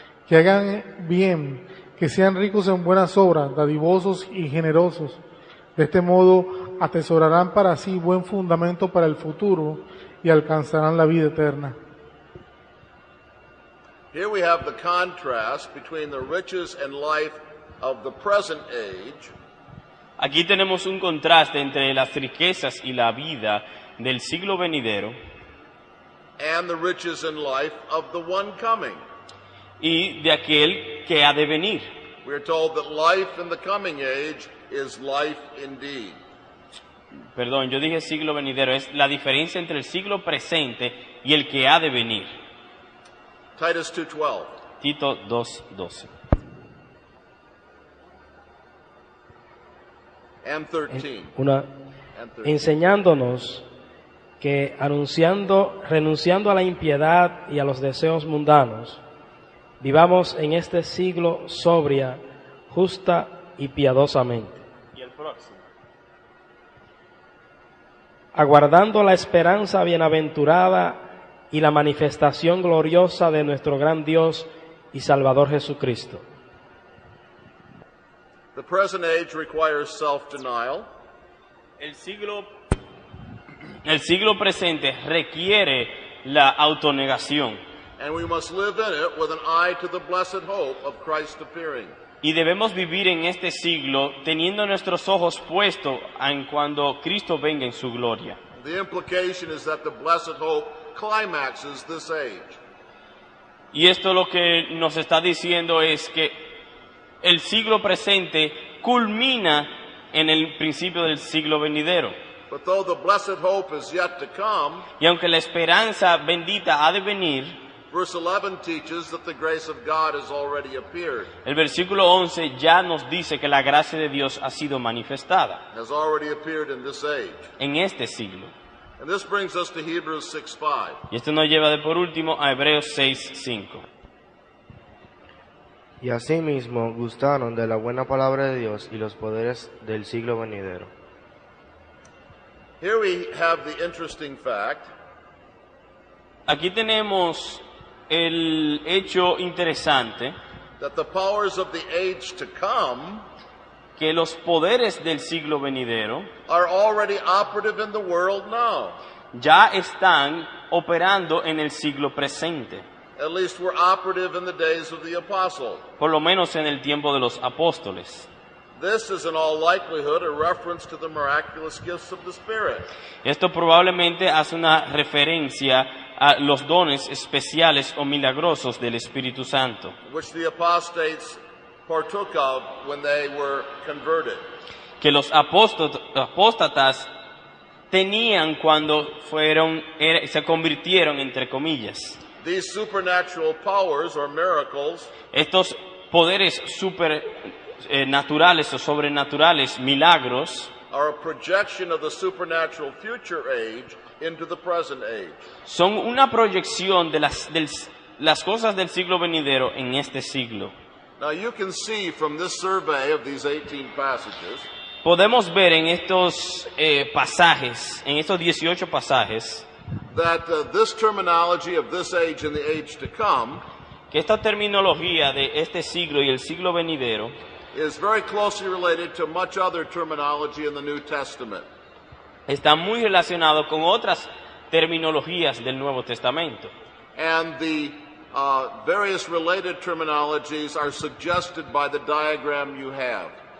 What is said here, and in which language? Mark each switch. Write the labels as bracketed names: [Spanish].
[Spanish] Que hagan bien, que sean ricos en buenas obras, dadivosos y generosos. De este modo atesorarán para sí buen fundamento para el futuro y alcanzarán la vida eterna. [English] Here we have the contrast between the riches and life of the present age. [Spanish] Aquí tenemos un contraste entre las riquezas y la vida del siglo venidero [English] and the riches and life of the one coming. [Spanish] Y de aquel que ha de venir. [English] We are told that life in the coming age is life indeed. [Spanish] Perdón, yo dije siglo venidero, es la diferencia entre el siglo presente y el que ha de venir. [English] Titus 2:12. [Spanish] Tito 2:12. [English] And 13. [Spanish] Enseñándonos que renunciando a la impiedad y a los deseos mundanos, vivamos en este siglo sobria, justa y piadosamente. Y el próximo. Aguardando la esperanza bienaventurada y la manifestación gloriosa de nuestro gran Dios y Salvador Jesucristo. [English] The present age requires self-denial. [Spanish] El siglo presente requiere la autonegación. [English] And we must live in it with an eye to the blessed hope of Christ appearing. [Spanish] Y debemos vivir en este siglo teniendo nuestros ojos puestos en cuando Cristo venga en su gloria. [English] The implication is that the blessed hope climaxes this age. [Spanish] Y esto lo que nos está diciendo es que el siglo presente culmina en el principio del siglo venidero. [English] But though the blessed hope is yet to come, [Spanish] Y aunque la esperanza bendita ha de venir, [English] verse 11 teaches that the grace of God has already appeared, [Spanish] el versículo 11 ya nos dice que la gracia de Dios ha sido manifestada [English] has already appeared in this age. [Spanish] en este siglo. [English] And this brings us to Hebrews 6:5. [Spanish] Y esto nos lleva de por último a Hebreos 6:5. Y asimismo gustaron de la buena palabra de Dios y los poderes del siglo venidero. [English] Here we have the interesting fact [Spanish] Aquí tenemos el hecho interesante [English] that the powers of the age to come [Spanish] que los poderes del siglo venidero [English] are already operative in the world now. [Spanish] ya están operando en el siglo presente, [English] At least were operative in the days of the apostle. [Spanish] por lo menos en el tiempo de los apóstoles. [English] This is in all likelihood a reference to the miraculous gifts of the Spirit. [Spanish] Esto probablemente hace una referencia a los dones especiales o milagrosos del Espíritu Santo, [English] Which the apostates partook of when they were converted. [Spanish] que los apóstatas tenían cuando se convirtieron, entre comillas. [English] These supernatural powers or miracles [Spanish] Estos poderes naturales o sobrenaturales, milagros, [English] are a projection of the supernatural future age into the present age. [Spanish] son una proyección de las cosas del siglo venidero en este siglo. [English] Now you can see from this survey of these 18 passages [Spanish] Podemos ver en estos pasajes, en estos 18 pasajes, [English] that this terminology of this age and the age to come [Spanish] que esta terminología de este siglo y el siglo venidero [English] is very closely related to much other terminology in the New Testament. [Spanish] está muy relacionado con otras terminologías del Nuevo Testamento. [English] And the various related terminologies are suggested by the diagram you have.